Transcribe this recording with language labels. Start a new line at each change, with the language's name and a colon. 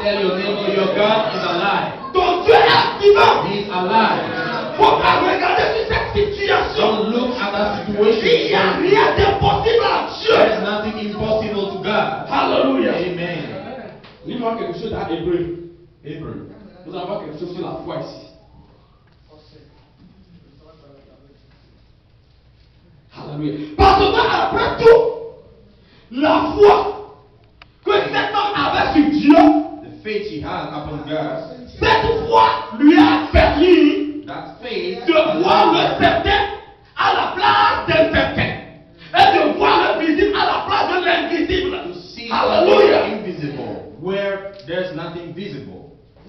English: Tell your neighbor your God is alive.
French: Ton Dieu est vivant.
English: He's alive.
French: Faut pas regarder sur cette situation.
English: Don't look at that
French: Il n'y a
English: situation.
French: rien d'impossible à Dieu.
English: There's nothing impossible to God.
French: Alléluia. Amen. Lis-moi quelque chose dans Hébreu.
English: Hebrew.
French: Nous allons voir quelque chose sur la foi ici. Alléluia. Parce que après tout, la foi que cet homme avait sur Dieu,
English: The faith he had upon God,
French: cette foi lui a permis
English: that faith
French: de voir le certain à la place d'un certain. Et de voir le visible à la place de l'invisible.
English: to see
French: Alléluia.
English: the invisible where there's nothing visible.